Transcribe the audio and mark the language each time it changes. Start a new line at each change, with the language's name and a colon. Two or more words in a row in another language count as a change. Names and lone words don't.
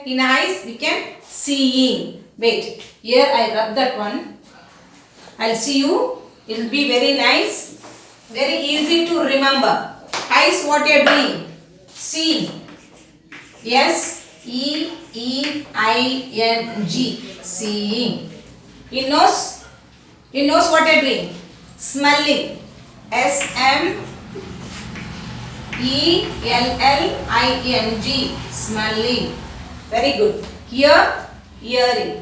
English: In eyes, we can seeing. Wait, here I rub that one. I'll see you. It will be very nice, very easy to remember. Eyes, what you are doing? Seeing. S-E-E-I-N-G. Seeing. In nose? In nose, what you are doing? Smelling. S-M-E-L-L-I-N-G. Smelling. Very good. Here, hearing.